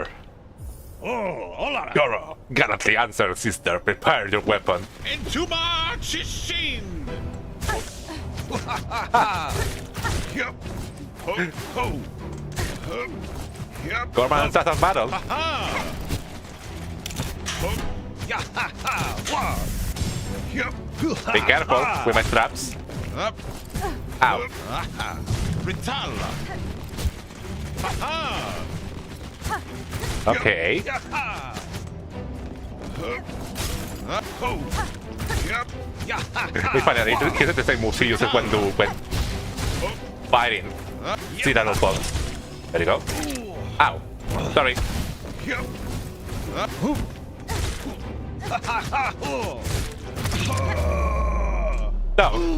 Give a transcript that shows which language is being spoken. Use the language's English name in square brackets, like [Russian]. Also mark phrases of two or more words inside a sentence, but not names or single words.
[English] Oh, hola. Goro, gallantly answer, sister. Prepare your weapon. Into my Shishin. Yup. Ho, ho. Yup. Gorman starts a battle. Ha. Ho. Ya ha ha. Wah. Yup. Be careful with my traps. Up. Ow. Aha. Ritala. Ha. Okay. Ya ha. Ho. Yup. Ya ha. It's funny, he uses the same moves he uses when fighting citadel bugs. There you go. Ow. Sorry. Yup. No.